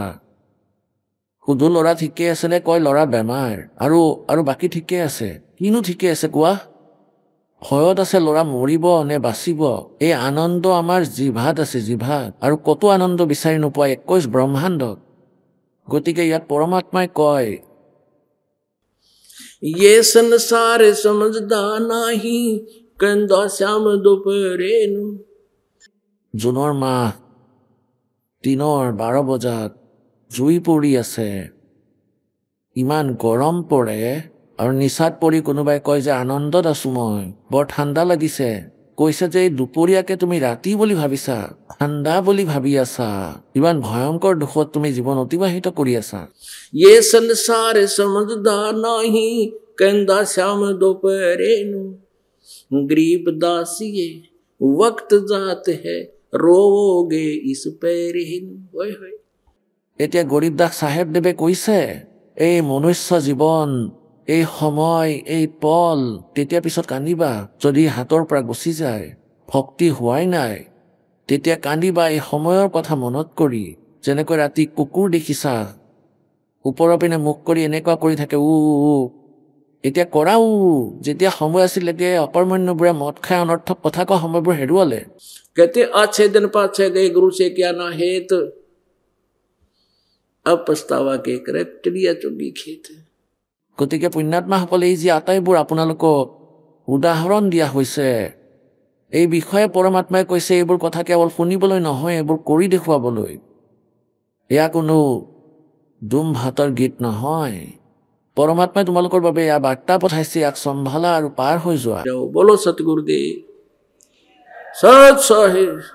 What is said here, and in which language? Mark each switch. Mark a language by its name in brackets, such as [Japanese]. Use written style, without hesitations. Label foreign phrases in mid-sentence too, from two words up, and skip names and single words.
[Assamese] সুধো ল'ৰা ঠিকে আছে নে? কয় ল'ৰা বেমাৰ, আৰু বাকী ঠিকে আছে। কিনো ঠিকে আছে কোৱা? ভয়ত আছে ল'ৰা মৰিব নে বাচিব। এই আনন্দ আমাৰ জিভাত আছে, জিভাত, আৰু ক'তো আনন্দ বিচাৰি নোপোৱা 21 ব্ৰহ্মাণ্ডত। গতিকে ইয়াত পৰমাত্মাই কয় [Hindi] ये संसार समझदा नाही, कंदा श्याम दोपहरे नु। [Assamese] জুনৰ মাহ, দিনৰ 12 বজাত জুই পৰি আছে, ইমান গৰম পৰে, আৰু নিচাত পৰি কোনোবাই কয় যে আনন্দত আছো মই, বৰ ঠাণ্ডা লাগিছে। কৈছে যে এই দুপৰীয়াকে তুমি ৰাতি বুলি ভাবিছা, ঠাণ্ডা বুলি ভাবি আছা, ইমান ভয়ংকৰ দুখত তুমি জীৱন অতিবাহিত কৰি আছা। [Hindi] ये संसार समझदा नाही, कंदा श्याम दोपहरे नु। गरीब दासिये वक्त जात है, रोगे इस पैरे नु। ओए होए। [Assamese] এতিয়া গৰীব দাস চাহেবদেৱে কৈছে এই মনুষ্য জীৱন, এই সময়, এই পল, তেতিয়া পিছত কান্দিবা যদি হাতৰ পৰা গুচি যায়, ভক্তি হোৱাই নাই, তেতিয়া কান্দিবা এই সময়ৰ কথা মনত কৰি। যেনেকৈ ৰাতি কুকুৰ দেখিছা, ওপৰৰ পিনে মুখ কৰি এনেকুৱা কৰি থাকে উ, এতিয়া কৰা উ। যেতিয়া সময় আছিল এতিয়া অকৰ্মণ্যবোৰে মদ খাই অনৰ্থক কথা কোৱা সময়বোৰ হেৰুৱালে। [Hindi] कहते अच्छे दिन पाछे गए, गुरु से क्या ना हेत, अब पछतावा के करे टिड़िया चुगी खेत। [Assamese] গতিকে পুণ্যাত্মাসকলে এই যি আটাইবোৰ আপোনালোকক উদাহৰণ দিয়া হৈছে, এই বিষয়ে পৰমাত্মাই কৈছে এইবোৰ কথা কেৱল শুনিবলৈ নহয়, এইবোৰ কৰি দেখুৱাবলৈ। এয়া কোনো দুম ভাতৰ গীত নহয়, পৰমাত্মাই তোমালোকৰ বাবে এয়া বাৰ্তা পঠাইছে, ইয়াক চম্ভালা আৰু পাৰ হৈ যোৱা। [Hindi] बोलो सतगुरुदेव सत साहिब।